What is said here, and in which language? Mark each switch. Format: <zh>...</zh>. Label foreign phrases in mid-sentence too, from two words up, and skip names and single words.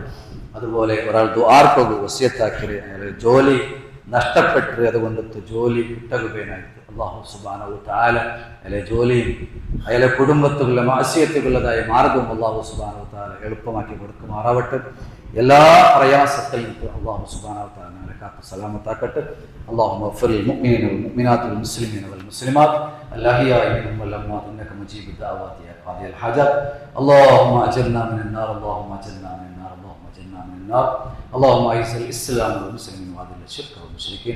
<ml>അതുപോലെ ഒരാൾ ദുആർക്കു വസിയത്താക്കി ജോലി നഷ്ടപ്പെട്ട് അതുകൊണ്ടിട്ട് ജോലി കിട്ടുകയായിട്ട്</ml> <ar>الله سبحانه وتعالى</ar> <ml>അയാളെ ജോലിയും അയാളെ കുടുംബത്തുള്ള മാസിയത്തുള്ളതായ മാർഗവും</ml> <ar>الله سبحانه وتعالى</ar> <ml>എളുപ്പമാക്കി കൊടുക്കുമാറാവട്ടെ. എല്ലാ പ്രയാസത്തിൽ നിന്നും</ml> <ar>الله سبحانه وتعالى</ar> <ml>ഞങ്ങളെ കാത്ത് സലാമത്താക്കട്ടെ.</ml> <ar>اللهم اغفر للمؤمنين والمؤمنات والمسلمين والمسلمات الأحياء منهم والأموات إنك مجيب الدعوات يا قاضي الحاجات. اللهم أجرنا من النار، اللهم أجرنا من النار، اللهم أجرنا من النار. اللهم أعز الإسلام والمسلمين وأذل الشرك والمشركين.</ar>